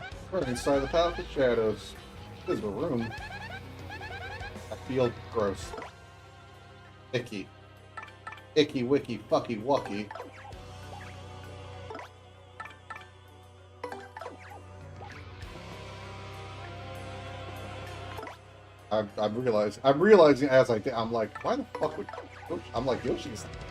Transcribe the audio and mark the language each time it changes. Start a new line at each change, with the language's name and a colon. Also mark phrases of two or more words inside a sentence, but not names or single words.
English: We're inside the Palace of Shadows. This is a room. I feel gross. Icky. Icky, wicky, fucky, wucky. I'm realizing as I'm like, why the fuck would Yoshi? I'm like, Yoshi's.